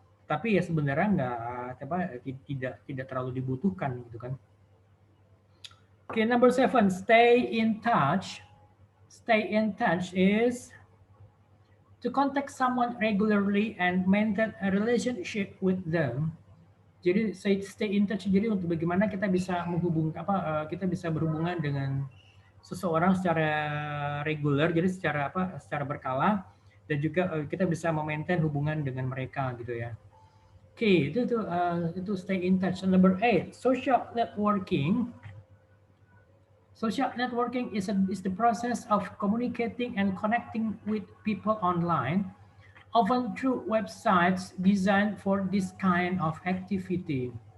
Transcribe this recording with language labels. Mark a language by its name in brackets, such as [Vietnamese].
[Indonesian] Tapi ya sebenarnya nggak tidak terlalu dibutuhkan gitu kan. [English] Okay, number 7, stay in touch. Stay in touch is to contact someone regularly and maintain a relationship with them. [Indonesian] Jadi stay in touch. Jadi untuk bagaimana kita bisa kita bisa berhubungan dengan seseorang secara reguler, jadi secara berkala, dan juga kita bisa memaintain hubungan dengan mereka gitu ya. Oke, itu stay in touch. [English] Number 8, social networking. Social networking is the process of communicating and connecting with people online, often through websites designed for this kind of activity.